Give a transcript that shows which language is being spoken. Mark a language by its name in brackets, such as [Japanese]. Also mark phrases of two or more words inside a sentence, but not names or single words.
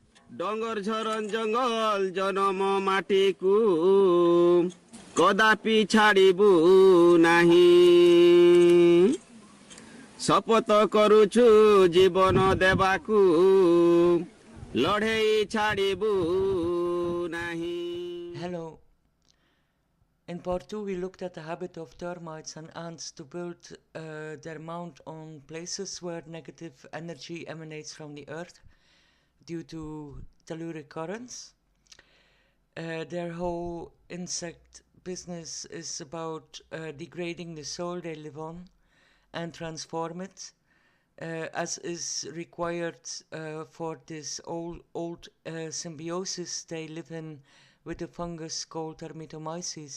[Odia] ଡଙ୍ଗର ଝରଣ ଜଙ୍ଗଲ ଜନମ ମାଟିକୁ କଦାପି ଛାଡ଼ିବୁ ନାହିଁ ଶପଥ କରୁଛୁ ଜୀବନ ଦେବାକୁ ଲଢ଼େଇ ଛାଡ଼ିବୁ ନାହିଁ. [English] Hello. In part 2 we looked at the habit of termites and ants to build their mound on places where negative energy emanates from the earth due to telluric currents. Their whole insect business is about degrading the soil they live on and transform it, as is required for this old symbiosis they live in with the fungus called termitomyces.